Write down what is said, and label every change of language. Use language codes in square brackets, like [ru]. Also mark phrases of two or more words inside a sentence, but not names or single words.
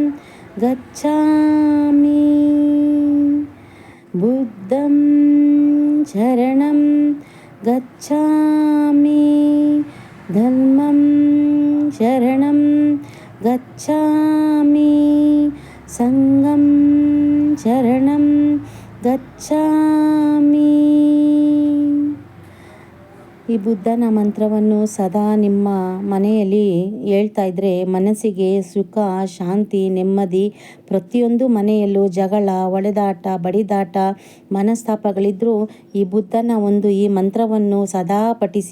[pi] ಗಚ್ಚಾಮಿ ಬುದ್ಧಂ ಶರಣಂ ಗಚ್ಚಾಮಿ ಧರ್ಮಂ ಶರಣಂ ಗಚ್ಚಾಮಿ ಸಂಘಂ ಶರಣಂ ಗಚ್ಚಾಮಿ. [kn] ಈ ಬುದ್ಧನ ಮಂತ್ರವನ್ನು ಸದಾ ನಿಮ್ಮ ಮನೆಯಲ್ಲಿ ಹೇಳ್ತಾ ಇದ್ದರೆ ಮನಸ್ಸಿಗೆ ಸುಖ, ಶಾಂತಿ, ನೆಮ್ಮದಿ. ಪ್ರತಿಯೊಂದು ಮನೆಯಲ್ಲೂ ಜಗಳ, ಹೊಡೆದಾಟ, ಬಡಿದಾಟ, ಮನಸ್ತಾಪಗಳಿದ್ದರೂ ಈ ಬುದ್ಧನ ಈ ಮಂತ್ರವನ್ನು ಸದಾ ಪಠಿಸಿ.